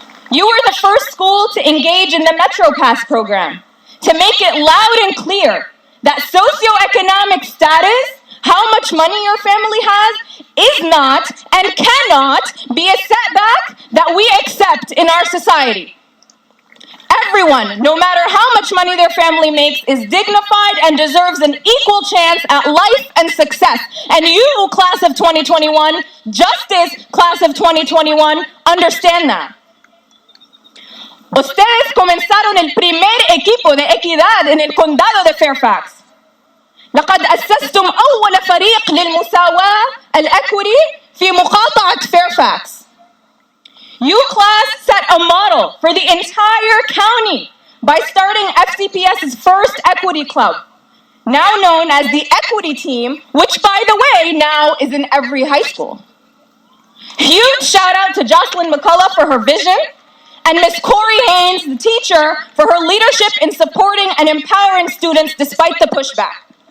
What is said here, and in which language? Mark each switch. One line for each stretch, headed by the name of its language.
English: You were the first school to engage in the Metro Pass program, to make it loud and clear that socioeconomic status, how much money your family has, is not and cannot be a setback that we accept in our society. Everyone, no matter how much money their family makes, is dignified and deserves an equal chance at life and success. And you, class of 2021, Justice class of 2021, understand that.
Spanish: Ustedes comenzaron el primer equipo de equidad en el condado de Fairfax.
Arabic: لقد أسستم أول فريق للمساواة الأكوري في مقاطعة Fairfax.
English: You, class, set a model for the entire county by starting FCPS's first equity club, now known as the Equity Team, which, by the way, now is in every high school. Huge shout out to Jocelyn McCullough for her vision, and Miss Corey Haynes, the teacher, for her leadership in supporting and empowering students despite the pushback.